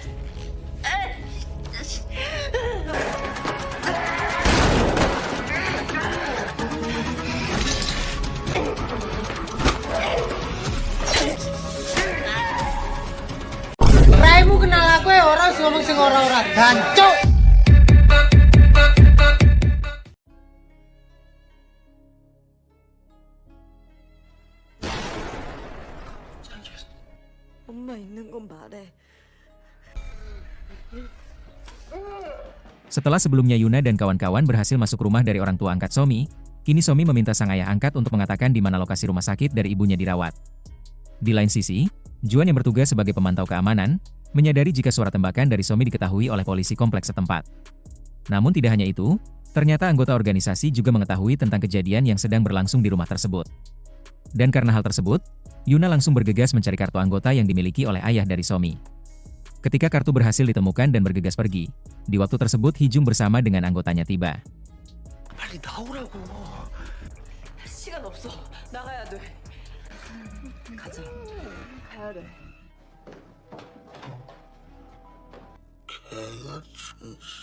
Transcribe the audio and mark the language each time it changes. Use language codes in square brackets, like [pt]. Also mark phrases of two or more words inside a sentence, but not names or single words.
[jv] Raimu kenal aku ya orang ngomong sing ora-ora gancuk. [ko] 엄마 있는 건 말해. [id] Setelah sebelumnya Yuna dan kawan-kawan berhasil masuk rumah dari orang tua angkat Somi, kini Somi meminta sang ayah angkat untuk mengatakan di mana lokasi rumah sakit dari ibunya dirawat. Di lain sisi, Juan yang bertugas sebagai pemantau keamanan, menyadari jika suara tembakan dari Somi diketahui oleh polisi kompleks setempat. Namun tidak hanya itu, ternyata anggota organisasi juga mengetahui tentang kejadian yang sedang berlangsung di rumah tersebut. Dan karena hal tersebut, Yuna langsung bergegas mencari kartu anggota yang dimiliki oleh ayah dari Somi. Ketika kartu berhasil ditemukan dan bergegas pergi, di waktu tersebut Hijung bersama dengan anggotanya tiba. [ko] 빨리 나오라고. 시간 없어. 나가야 돼. 가자. 가야 돼. 개같이.